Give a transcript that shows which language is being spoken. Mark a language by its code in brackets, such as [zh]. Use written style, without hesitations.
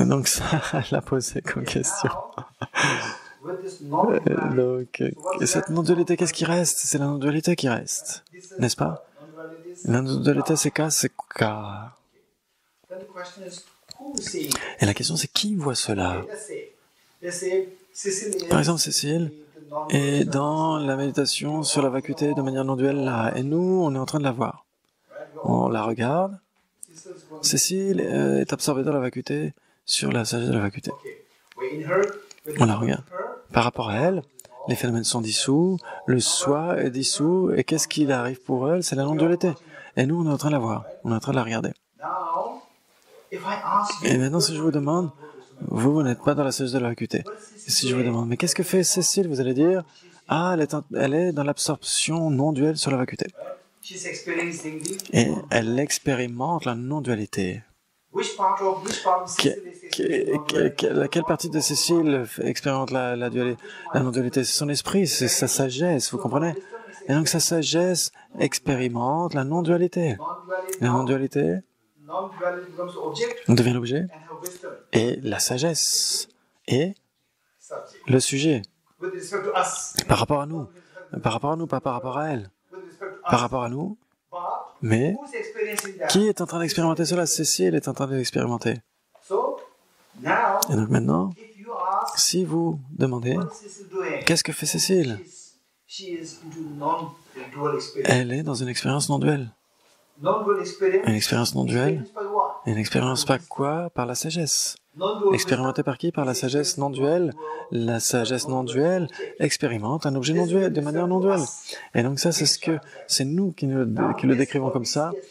[fr] Et donc ça, elle a posé comme question. [en] With this non-duality, [fr] Donc, cette non-dualité, qu'est-ce qui reste? C'est la non-dualité qui reste, n'est-ce pas? [en] non-duality is- [fr] La non-dualité, c'est K, c'est K. [en] Then the question is, who is seeing? [fr] Et la question, c'est qui voit cela? [en] Let's say Cecile is [fr] Par exemple, Cécile [en] the non- [fr] est dans la méditation sur la vacuité de manière non-duelle là, et nous, on est en train de la voir. On la regarde. [en] Cecile's going, [fr] Cécile est absorbée dans la vacuité sur la sagesse de la vacuité. [en] okay. We're in her, with [fr] On la regarde. [en] her, [fr] Par rapport à elle, les phénomènes sont dissous, le soi est dissous, et qu'est-ce qu'il arrive pour elle? C'est la non-dualité. Et nous, on est en train de la voir, on est en train de la regarder. [en] now, if I ask you, [fr] Et maintenant, si je vous demande, vous n'êtes pas dans la sagesse de la vacuité. Et si je vous demande, mais qu'est-ce que fait Cécile? Vous allez dire, ah, elle est dans l'absorption non-duelle sur la vacuité. [en] she's experiencing the, [fr] Et elle expérimente la non-dualité. [en] which part of Cecile is experiencing [fr] Quelle partie de Cécile expérimente la non-dualité? C'est son esprit, c'est sa sagesse, vous comprenez? Et donc sa sagesse expérimente la non-dualité. [en] non-duality. [fr] La non-dualité [en] Non-duality becomes object [fr] devient l'objet, [en] and her wisdom [fr] et la sagesse est [en] subject. [fr] le sujet. [en] With respect to us, [fr] Par rapport à nous, pas par rapport à elle. [en] with respect to [fr] Par [en] us, [fr] rapport à nous, [en] but [fr] mais [en] who's experiencing that? [fr] qui est en train d'expérimenter cela? Cécile est en train de l'expérimenter. [en] So now, [fr] Et donc maintenant, [en] if you ask, [fr] si vous demandez, [en] what is Cecile doing? [fr] qu'est-ce que fait Cécile? [en] She is into non-dual experience. [fr] Elle est dans une expérience non-duelle. [en] Non-dual experience. [fr] Une expérience non-duelle, [en] Experienced by what? [fr] une expérience par quoi? Par la sagesse. [en] Non-dual [fr] Expérimentée par qui? Par la sagesse non-duelle. La sagesse non-duelle expérimente un objet non-duel de manière non-duelle. Et donc ça, c'est nous qui le décrivons comme ça.